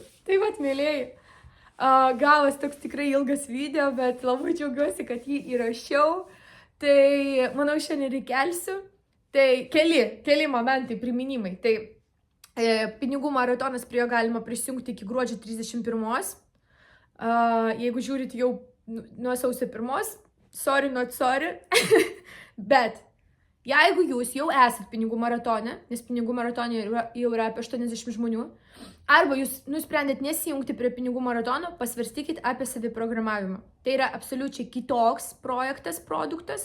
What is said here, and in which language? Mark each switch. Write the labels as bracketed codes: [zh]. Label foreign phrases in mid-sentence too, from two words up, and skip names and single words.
[lt] Tai vat, mėlėjai, gavas toks tikrai ilgas video, bet labai džiaugiuosi, kad jį įrašiau. Tai, manau, šiandien įkelsiu. Tai keli momentai, priminimai. Tai pinigų maratonas, prie jo galima prisijungti iki gruodžio 31. Jeigu žiūrit jau nuo sausio 1, [en] sorry, not sorry. [lt] Bet jeigu jūs jau esat pinigų maratone, nes pinigų maratone jau yra apie 80 žmonių, arba jūs nusprendėt nesijungti prie pinigų maratono, pasvarstykit apie saviprogramavimą. Tai yra absoliučiai kitoks projektas, produktas.